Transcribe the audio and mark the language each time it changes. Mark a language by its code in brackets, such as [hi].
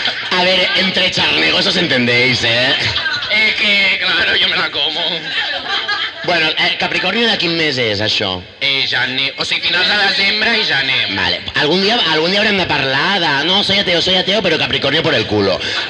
[es] A ver, entre charnegos os entendéis, ¿eh? Es que, claro, yo me la como. [ca] Bueno, Capricornio de quin mes és, això? Gener, o sigui, finals de desembre i gener. Vale, algun dia haurem de parlar de... [es] No, soy ateo, pero Capricornio por el culo.